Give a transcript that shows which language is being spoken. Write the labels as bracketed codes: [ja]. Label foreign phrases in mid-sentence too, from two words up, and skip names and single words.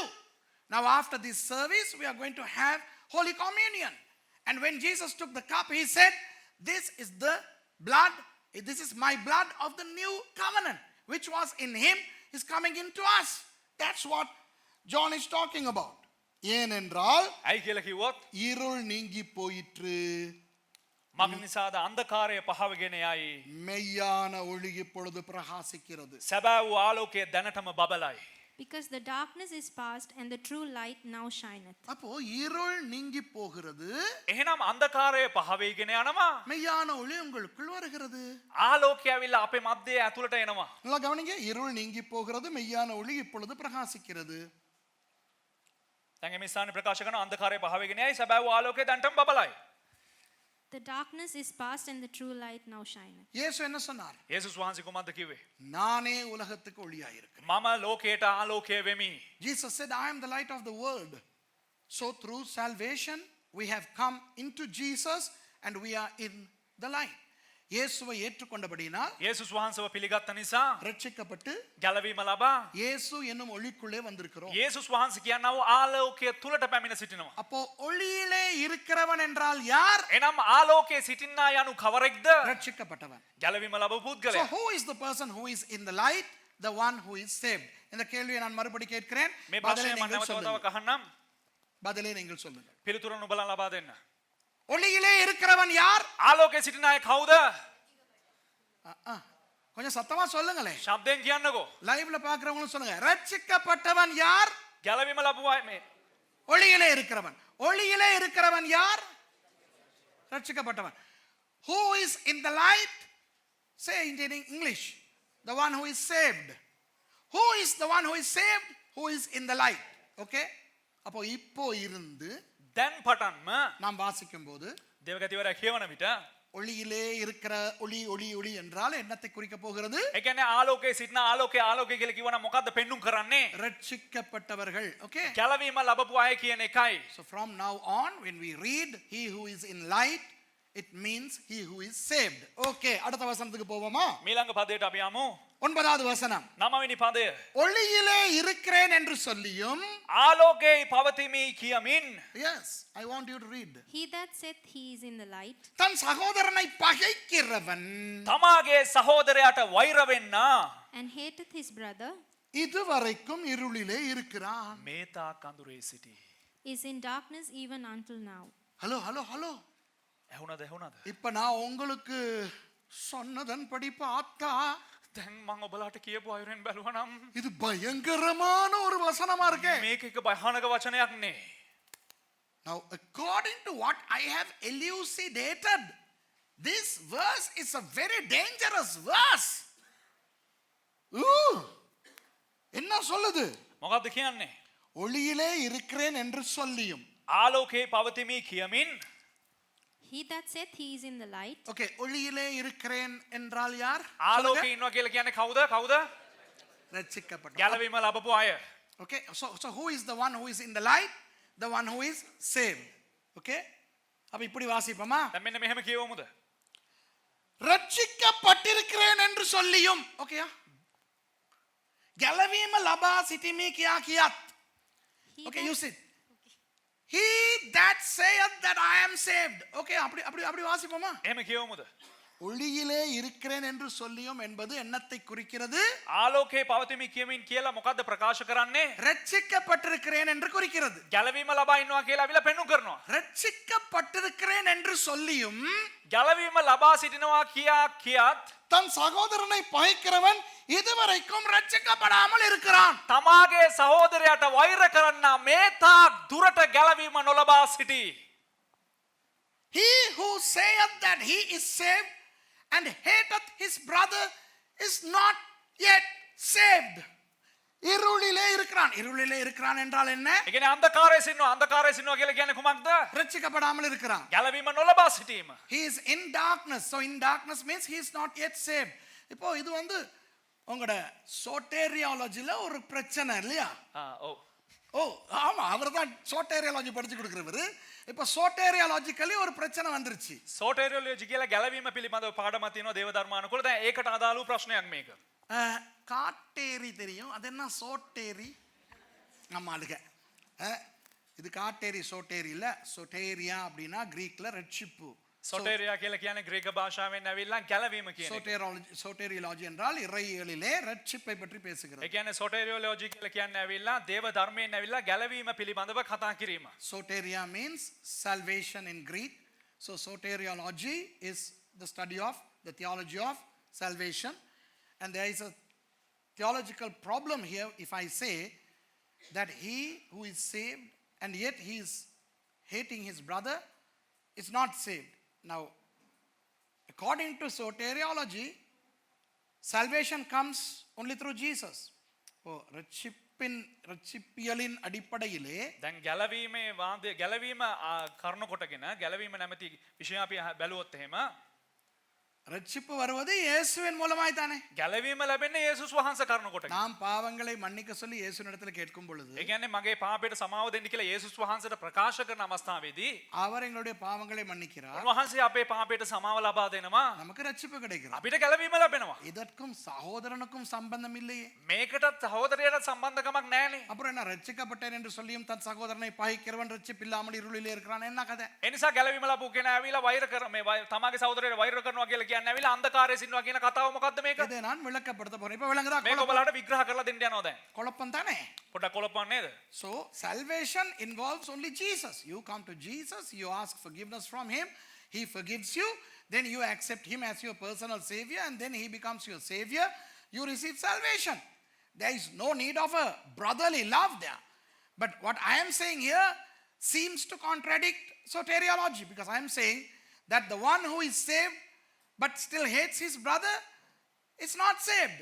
[en] Now after this service we are going to have Holy Communion. And when Jesus took the cup, he said, this is the blood, this is my blood of the new covenant, which was in him is coming into us. That's what John is talking about. [ta] ஏனென்றால் [si] ඇයි කියලා කිව්වොත් [ta] இருள் நீங்கி போயிற்று, [si] මග නිසාද අන්ධකාරය පහවගෙන යයි. [ta] மெய்யான ஒளி இப்பொழுது பிரகாசிக்கிறது. [si] සැබෑ වූ ආලෝකය දැනටම බබලයි. [en] Because the darkness is past and the true light now shineth. [ta] அப்போ இருள் நீங்கி போகிறது, [si] එහෙනම් අන්ධකාරය පහවෙගෙන යනවා. [ta] மெய்யான ஒளி உங்களுக்குள் வருகிறது. [si] ආලෝකය ඇවිල්ලා අපේ මැදේ ඇතුළට එනවා. [ta] நல்லா கவனிங்க, இருள் நீங்கி போகிறது, மெய்யான ஒளி இப்பொழுது பிரகாசிக்கிறது. [si] දැන් මේ ස්ථානේ ප්‍රකාශ කරන අන්ධකාරය පහවෙගෙන යයි සැබෑ වූ ආලෝකය දැනටම බබලයි. [en] The darkness is past and the true light now shineth. [ta] இயேசு என்ன சொன்னார்? [si] යේසුස් වහන්සේ කුමක්ද කිව්වේ? [ta] நானே உலகத்துக்கு ஒளியாயிருக்கிறேன். [si] මම ලෝකයට ආලෝකය වෙමි. [en] Jesus said, I am the light of the world. So through salvation we have come into Jesus and we are in the light. [ta] இயேசுவை ஏற்றுக்கொண்டபடியினால் [si] යේසුස් වහන්සේව පිළිගත්ත නිසා [ta] ரட்சிக்கப்பட்டு [si] ගැලවීම ලබා [ta] இயேசு என்னும் ஒளிக்குள்ளே வந்திருக்கிறோம். [si] යේසුස් වහන්සේ කියනවා ආලෝකයේ තුලට පැමිණ සිටිනවා. [ta] அப்போ ஒளியிலே இருக்கிறவன் என்றால் யார்? [si] එනම් ආලෝකයේ සිටින්නා යනු කවරෙක්ද? [ta] ரட்சிக்கப்பட்டவன். [si] ගැලවීම ලැබු [en] So [si] පුද්ගලයා. [en] who is the person who is in the light? The one who is saved. [ta] இந்த கேள்வியை நான் மறுபடி கேட்கிறேன். [si] මේ [ta] பதிலை [si] ප්‍රශ්නය මම [ta] நீங்கள் [si] නැවත [ta] சொல்லுங்கள். [si] වතාවක් අහන්නම්. [ta] பதிலை நீங்கள் சொல்லுங்கள். [si] පිළිතුර නුඹලා ලබා දෙන්න. [ta] ஒளியிலே இருக்கிறவன் யார்? [si] ආලෝකයේ සිටින අය කවුද? [ta] கொஞ்சம் சத்தமா சொல்லுங்களே. [si] ශබ්දයෙන් කියන්නකෝ. [ta] லைவ்ல பாக்குறவங்களும் சொல்லுங்க. ரட்சிக்கப்பட்டவன் யார்? [si] ගැලවීම ලැබුවා මේ. [ta] ஒளியிலே இருக்கிறவன். ஒளியிலே இருக்கிறவன் யார்? ரட்சிக்கப்பட்டவன். [en] Who is in the light? Say it in English. The one who is saved. Who is the one who is saved? Who is in the light? [ta] Okay? அப்போ இப்போ இருந்து [si] දැන් පටන්ම [ta] நாம் வாசிக்கும் போது [si] දේවගතිවරයා කියවන විට [ta] ஒளியிலே இருக்கிற ஒளி ஒளி ஒளி என்றால் என்னத்தை குறிக்க போகிறது? [si] ඒ කියන්නේ ආලෝකයේ සිටින ආලෝකයේ ආලෝකය කියලා කිව්වනම් මොකද්ද පෙන්눔 කරන්නේ? [ta] ரட்சிக்கப்பட்டவர்கள். Okay? [si] ගැලවීම ලැබපු අය කියන එකයි. [en] So from now on when we read he who is in light, it means he who is saved. [ta] Okay, அடுத்த வசனத்துக்கு போவோமா? [si] මීළඟ පදයට අපි යමු. [ta] 9வது வசனம். [si] 9වෙනි පදය. [ta] ஒளியிலே இருக்கிறேன் என்று சொல்லியும், [si] ආලෝකයේ පවතිමි කියමින් [en] yes, I want you to read. He that saith he is in the light [ta] தன் சகோதரனை பகைக்கிறவன் [si] තමාගේ සහෝදරයාට වෛර වෙන්න [en] and hateth his brother [ta] இதுவரைக்கும் இருளிலே இருக்கிறான். [si] මේ තාක් අඳුරේ සිටි. [en] is in darkness even until now. hello hello hello. [si] ඇහුණද? [ta] இப்ப நான் உங்களுக்கு சொன்னதன்படி பார்த்தா [si] දැන් මම ඔබලාට කියපු අයුරෙන් බැලුවනම් [ta] இது பயங்கரமான ஒரு வசனமா இருக்கே. [si] මේක එක භයානක වචනයක් නේ. [en] Now, according to what I have elucidated, this verse is a very dangerous verse. [ta] என்ன சொல்லுது? [si] මොකද්ද කියන්නේ? [ta] ஒளியிலே இருக்கிறேன் என்று சொல்லியும். [si] ආලෝකයේ පවතිමි කියමින් [en] He that saith he is in the light [ta] ஓகே, ஒளியிலே இருக்கிறேன் என்றால் யார்? [si] ආලෝකයේ ඉන්නවා කියලා කියන්නේ කවුද? [ta] ரட்சிக்கப்பட்டவன். [si] ගැලවීම ලැබපු අය. [en] Okay, so who is the one who is in the light? The one who is saved. [ta] Okay? அப்ப இப்படி வாசிப்போமா? [si] දැන් මෙන්න මෙහෙම කියවමුද? [ta] ரட்சிக்கப்பட்டிருக்கிறேன் என்று சொல்லியும். ஓகேயா? [si] ගැලවීම ලබා සිටීමේ කියා කියාත්. [en] he Okay, that- you see. He that saith that I am saved. [ta] Okay, அப்படி வாசிப்போமா? [si] එහෙම කියවමුද? [ta] ஒளியிலே இருக்கிறேன் என்று சொல்லியும் என்பது என்னத்தை குறிக்கிறது? [si] ආලෝකයේ පවතිමි කියමින් කියලා මොකද්ද ප්‍රකාශ කරන්නේ? [ta] ரட்சிக்கப்பட்டிருக்கிறேன் என்று குறிக்கிறது. [si] ගැලවීම ලබා ඉන්නවා කියලා අවිලා පෙන්눔 කරනවා. [ta] ரட்சிக்கப்பட்டிருக்கிறேன் என்று சொல்லியும் [si] ගැලවීම ලබා සිටිනවා කියාත් [ta] தன் சகோதரனை பகைக்கிறவன் இதுவரைக்கும் ரட்சிக்கப்படாமல் இருக்கிறான். [si] තමාගේ සහෝදරයාට වෛර කරන්න මේ තාක් දුරට ගැලවීම නොලබා සිටී. [en] He who saith that he is saved and hateth his brother is not yet saved. [ta] இருளிலே இருக்கிறான். இருளிலே இருக்கிறான் என்றால் என்ன? [si] ඒ කියන්නේ අන්ධකාරයේ සිටිනවා කියලා කියන්නේ කුමක්ද? [ta] ரட்சிக்கப்படாமல் இருக்கிறான். [si] ගැලවීම නොලබා සිටීම. [en] He is in darkness. So in darkness means he is not yet saved. [ta] இப்போ இது உங்களோட சோட்டேரியாலஜில ஒரு பிரச்சனை இல்லையா? [si] ඔව්. [ta] ஓ ஆமா, அவர் தான் சோட்டேரியாலஜி படிச்சு கொடுக்கிறவர். இப்போ சோட்டேரியாலஜிக்கலி ஒரு பிரச்சனை வந்துருச்சு. [si] සෝටේරියොලොජි කියලා ගැලවීම පිළිබඳව පාඩමක් තියෙනවා දේව ධර්මානුකූල. දැන් ඒකට අදාළ වූ ප්‍රශ්නයක් මේක. [ta] காட்டேரி தெரியும், அது என்ன சோட்டேரி? நம்ம ஆளுக இது காட்டேரி சோட்டேரி இல்ல. சோட்டேரியா அப்படின்னா கிரீக்ல ரட்சிப்பு. [si] සොටේරියා කියලා කියන්නේ ග්‍රීක භාෂාවෙන් ඇවිල්ලා ගැලවීම කියන එක. [ta] சோட்டேரியாலஜி என்றால் இறையியலிலே ரட்சிப்பை பற்றி பேசுகிறது. [si] ඒ කියන්නේ සොටේරියොලොජි කියලා කියන්නේ ඇවිල්ලා දේව ධර්මයෙන් ඇවිල්ලා ගැලවීම පිළිබඳව කතා කිරීම. [en] Soteria means salvation in Greek. So soteriology is the study of the theology of salvation. And there is a theological problem here if I say that he who is saved and yet he is hating his brother is not saved. Now, according to soteriology, salvation comes only through Jesus. [ta] Oh, ரட்சிப்பியலின் அடிப்படையிலே [si] දැන් ගැලවීමේ වාදය ගැලවීම කරුණු කොටගෙන ගැලවීම නැමැති විෂය අපි බැලුවොත් එහෙම [ta] ரட்சிப்பு வருவது இயேசுவின் மூலமாய் தானே. [si] ගැලවීම ලැබෙන්නේ යේසුස් වහන්සේ කරන කොට. [ta] நாம் பாவங்களை மன்னிக்க சொல்லி இயேசுவினிடத்தில் கேட்கும் பொழுது [si] ඒ කියන්නේ මගේ පාපයට සමාව දෙන්න කියලා යේසුස් වහන්සේට ප්‍රකාශ කරන අවස්ථාවේදී [ta] அவர் எங்களுடைய பாவங்களை மன்னிக்கிறார், [si] උන්වහන්සේ අපේ පාපයට සමාව ලබා දෙනවා. [ta] நமக்கு ரட்சிப்பு கிடைக்கிறது. [si] අපිට ගැලවීම ලැබෙනවා. [ta] இதற்கும் சகோதரனுக்கும் சம்பந்தம் இல்லையே. [si] මේකටත් සහෝදරයට සම්බන්ධකමක් නැහැනේ. [ta] அப்புறம் என்ன, ரட்சிக்கப்பட்டேன் என்று சொல்லியும் தன் சகோதரனை பகைக்கிறவன் ரட்சிப்பு இல்லாமல் இருளிலே இருக்கிறான், என்ன கதை? [si] ඒ නිසා ගැලවීම ලැබු කෙනා ඇවිල්ලා වෛර කර මේ තමාගේ සහෝදරයට වෛර කරනවා කියලා කියන්නේ ඇවිල්ලා අන්ධකාරයේ සිටිනවා කියන කතාව මොකද්ද මේක? [ta] இதை நான் விளக்கப்படுத்த போறேன். இப்ப விளங்குதா? [si] මේක ඔයාලට විග්‍රහ කරලා දෙන්න යනවා දැන්. [ta] குழப்பம் தானே. [si] පොඩ්ඩක් කොලපන්න නේද? [en] So salvation involves only Jesus. You come to Jesus, you ask forgiveness from him, he forgives you, then you accept him as your personal savior, and then he becomes your savior. You receive salvation. There is no need of a brotherly love there. But what I am saying here seems to contradict soteriology, because I am saying that the one who is saved but still hates his brother is not saved.